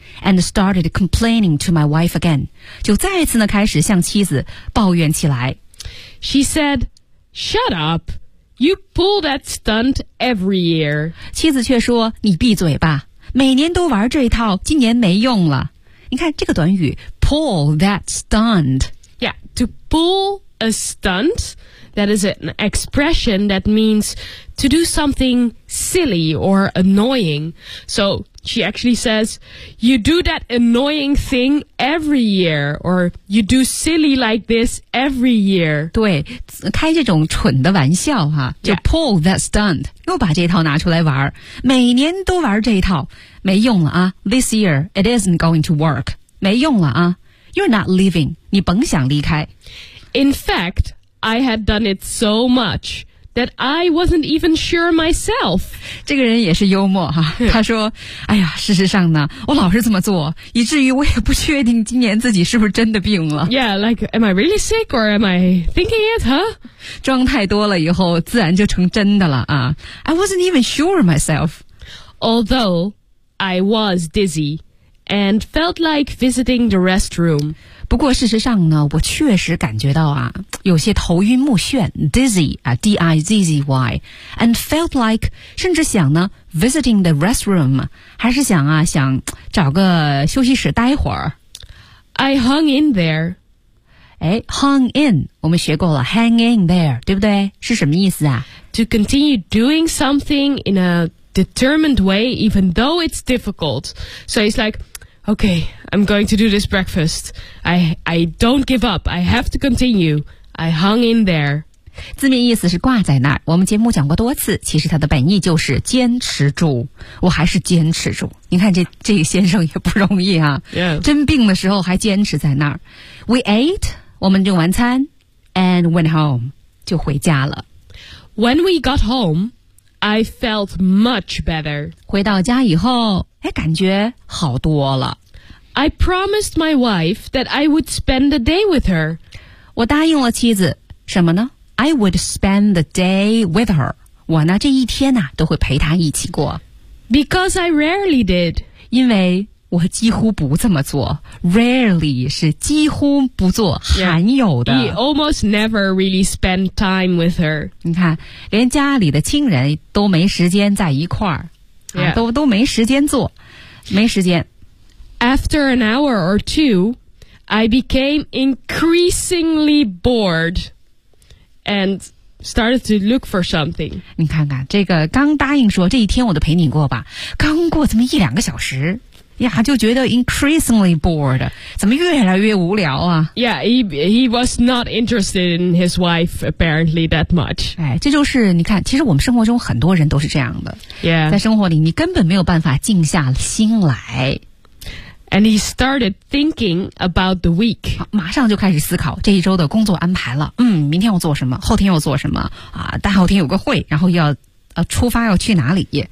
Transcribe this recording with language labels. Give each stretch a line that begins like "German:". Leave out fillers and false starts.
English: And started complaining to my wife again.
Chinese: 就再一次呢，开始向妻子抱怨起来。
English: She said, "Shut up." You pull that stunt every year.
Chinese: 妻子却说你闭嘴吧每年都玩这一套今年没用了。你看这个短语
English: pull that stunt. Yeah, to pull a stunt, that is an expression that means to do something silly or annoying. So she actually says, you do that annoying thing every year, or you do silly like this every year.
Chinese: 对开这种蠢的玩笑哈、啊、就
English: pull that stunt,
Chinese: 又把这套拿出来玩每年都玩这套没用了啊
English: this year, it isn't going to work.
Chinese: 没用了啊
English: you're not leaving,
Chinese: 你甭想离开。
English: In fact, I had done it so much. That I wasn't even sure myself.
Chinese: 这个人也是幽默哈、啊。他说：“哎呀，事实上呢，我老是这么做，以至于我也不确定今年自己是不是真的病了。”
English: Yeah, like, am I really sick or am I thinking it, huh?
Chinese: 装太多了以后，自然就成真的了啊。
English: I wasn't even sure myself. Although I was dizzy and felt like visiting the restroom.
Chinese: 不过事实上呢，我确实感觉到啊。有些头晕目眩
English: dizzy, D-I-Z-Z-Y, and felt like,
Chinese: 甚至想呢
English: visiting the restroom,
Chinese: 还是想啊想找个休息室待会儿。
English: I hung in there.
Chinese: 哎 ,
English: hung in,
Chinese: 我们学过了
English: hang in there,
Chinese: 对不对是什么意思啊
English: ?To continue doing something in a determined way, even though it's difficult. So it's like,Okay, I'm going to do this breakfast. I don't give up. I have to continue. I hung in there.
Chinese: 字面意思是挂在那儿。我们节目讲过多次，其实它的本意就是坚持住。我还是坚持住。你看这个先生也不容易啊。
English: Yeah.
Chinese: 真病的时候还坚持在那儿。
English: We ate,
Chinese: 我们用完餐
English: and went home,
Chinese: 就回家了。
English: When we got home, I felt much better.
Chinese: 回到家以后哎，感觉好多了。
English: I promised my wife that I would spend the day with her.
Chinese: 我答应了妻子，什么呢 ？
English: I would spend the day with her.
Chinese: 我呢，这一天呢，都会陪她一起过。
English: Because I rarely did.
Chinese: 因为我几乎不这么做。Rarely 是几乎不做，
English: yeah.
Chinese: 罕有的。
English: He almost never really spent time with her.
Chinese: 你看，连家里的亲人都没时间在一块儿。
English: Yeah.
Chinese: 都没时间做，没时间。
English: After an hour or two, I became increasingly bored and started to look for something.
Chinese: 你看看，这个刚答应说这一天我都陪你过吧，刚过这么一两个小时，呀，就觉得
English: increasingly bored，
Chinese: 怎么越来越无聊啊
English: ？Yeah, he was not interested in his wife apparently that much.
Chinese: 哎，这就是你看，其实我们生活中很多人都是这样的。
English: Yeah，
Chinese: 在生活里你根本没有办法静下心来。
English: And he started thinking about the week.
Chinese: 马上就开始思考这一周的工作安排了。嗯，明天我做什么？后天又做什么？啊，大后天有个会，然后要出发要去哪里